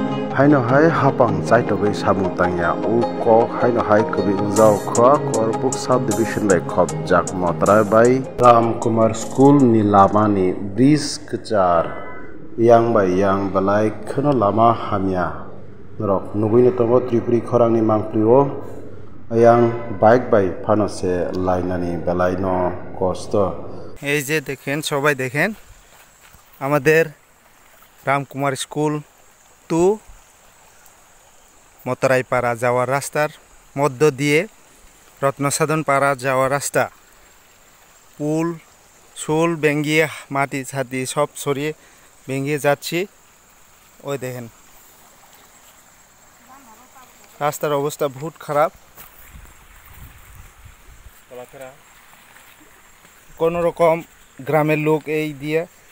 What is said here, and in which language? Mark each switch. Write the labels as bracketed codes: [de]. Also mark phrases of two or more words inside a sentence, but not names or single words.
[trp] Haino hai hapang chai tobai samung tangya u kok haino hai kubi ujau khwa Korbuk subdivision bai khop jak motrai bai Ramkumar school ni lama ni bridge kchar yang bai yang balai khono lama hamya rok nugui ni tongo tripuri khorang ni mangprio ayang bike bai phano se lainani balai no kosto [bn] এই যে দেখেন সবাই দেখেন আমাদের রামকুমার স্কুল টু মতরাইপাড়া যাওয়ার রাস্তার মধ্য দিয়ে রত্নসাধন পাড়া যাওয়ার রাস্তা পুল শুল ভেঙিয়ে মাটি ছাতি সব সরিয়ে ভেঙিয়ে যাচ্ছি ওই দেখেন রাস্তার অবস্থা বহুত খারাপ কোনো রকম গ্রামের লোক এই দিয়ে